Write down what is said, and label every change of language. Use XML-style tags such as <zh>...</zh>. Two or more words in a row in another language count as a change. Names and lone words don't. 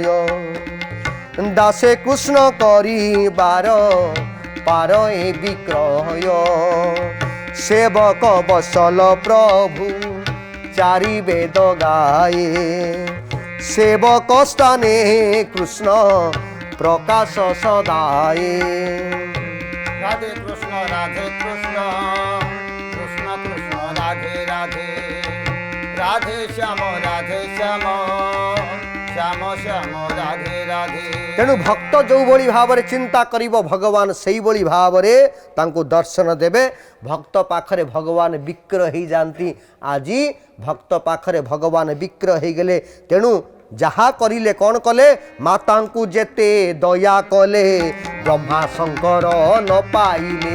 <or>ଦାସେ କୃଷ୍ଣ କରିବାର ପାର ଏ ବିକ୍ରୟ, ସେବକ ବସଲ ପ୍ରଭୁ ଚାରି ବେଦ ଗାଏ। ସେବକ ସ୍ଥାନେ କୃଷ୍ଣ ପ୍ରକାଶ ସଦାଏ। রাধে কৃষ্ণ কৃষ্ণ কৃষ্ণ রাধে রাধে। রাধে শ্যাম রাধে শ্যাম শ্যাম শ্যাম রাধে রাধে। তেଣୁ ଭକ୍ତ ଯେଉଁଭଳି ଭାବରେ ଚିନ୍ତା କରିବ ଭଗବାନ ସେଇଭଳି ଭାବରେ ତାଙ୍କୁ ଦର୍ଶନ ଦେବେ। ଭକ୍ତ ପାଖରେ ଭଗବାନ ବିକ୍ରୟ ହେଇଯାଆନ୍ତି। ଆଜି ଭକ୍ତ ପାଖରେ ଭଗବାନ ବିକ୍ରୟ ହେଇଗଲେ। ତେଣୁ ଯାହା କରିଲେ କ'ଣ କଲେ? ମାତାଙ୍କୁ ଯେତେ ଦୟା କଲେ ବ୍ରହ୍ମା ଶଙ୍କର ନ ପାଇଲେ।</or>